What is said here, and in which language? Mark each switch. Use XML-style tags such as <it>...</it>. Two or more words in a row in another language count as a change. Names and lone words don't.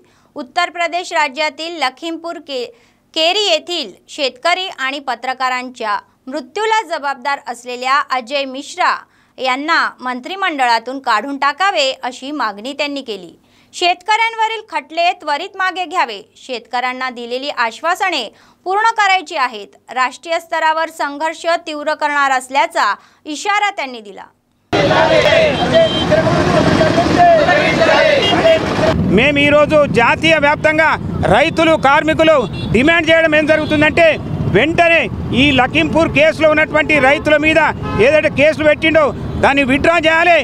<mr>उत्तर प्रदेश राज्यातील लखीमपूर केरी येथील शेतकरी आणि पत्रकारांच्या मृत्यूला जबाबदार असलेल्या अजय मिश्रा यांना मंत्रिमंडळातून काढून टाकावे अशी मागणी त्यांनी केली। शेतकऱ्यांवरील खटले त्वरित मागे घ्यावे, शेतकऱ्यांना दिलेली आश्वासने पूर्ण करायची आहेत, राष्ट्रीय स्तरावर संघर्ष तीव्र करणार असल्याचा इशारा त्यांनी दिला।</mr> <te>మేము ఈరోజు జాతీయ వ్యాప్తంగా రైతులు కార్మికులు డిమాండ్ చేయడం ఏం జరుగుతుందంటే వెంటనే ఈ లఖీంపూర్ కేసులో ఉన్నటువంటి రైతుల మీద ఏదైతే కేసులు పెట్టిండో దాన్ని విత్డ్రా చేయాలి।</te>